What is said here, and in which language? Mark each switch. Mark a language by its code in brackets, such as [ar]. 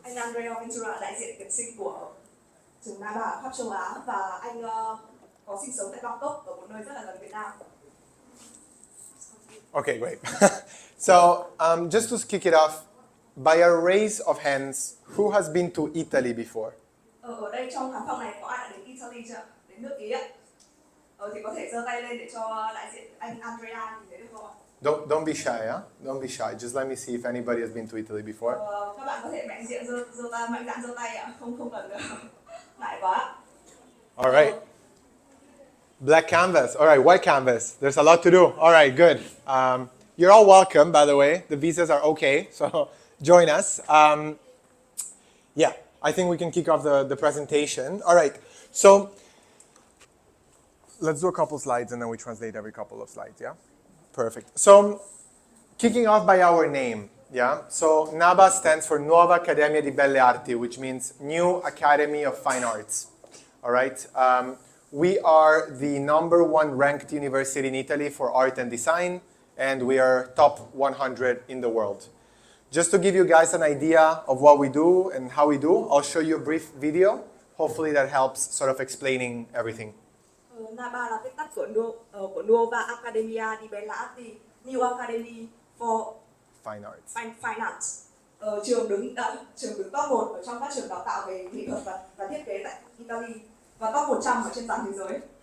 [vi] Anh Andrea Ventura, đại diện tuyển sinh của trường Naba ở khắp châu Á, và anh có sinh sống tại Bangkok, ở một nơi rất là gần Việt Nam. [en] Okay, great. So, just to kick it off, by a raise of hands, who has been to Italy before? [vi] Ở đây trong khán phòng này có ai đã đến Italy chưa? Đến nước Ý ạ? Thì có thể giơ tay lên để cho đại diện anh Andrea nhìn thấy được không ạ? [en] Don't be shy, huh? Don't be shy. Just let me see if anybody has been to Italy before. [vi] Các bạn có thể mạnh dạn giơ tay ạ, không cần ngại quá. [en] All right. Black canvas. All right, white canvas. There's a lot to do. All right, good. You're all welcome, by the way. The visas are okay, so join us. Yeah, I think we can kick off the presentation. All right, so let's do a couple slides and then we translate every couple of slides, yeah? Perfect. So, kicking off by our name, yeah? So, NABA stands for Nuova Accademia di Belle Arti, which means New Academy of Fine Arts, all right? We are the #1 ranked university in Italy for art and design, and we are top 100 in the world. Just to give you guys an idea of what we do and how we do, I'll show you a brief video. Hopefully that helps sort of explaining everything. [vi] Naba là viết tắt của Nuova Accademia di Belle Arti, [en] New Academy for Fine Arts. Fine Arts. [vi] Trường đứng top 1 ở trong các trường đào tạo về nghệ thuật và thiết kế tại Italy, và top 100 ở trên toàn thế giới.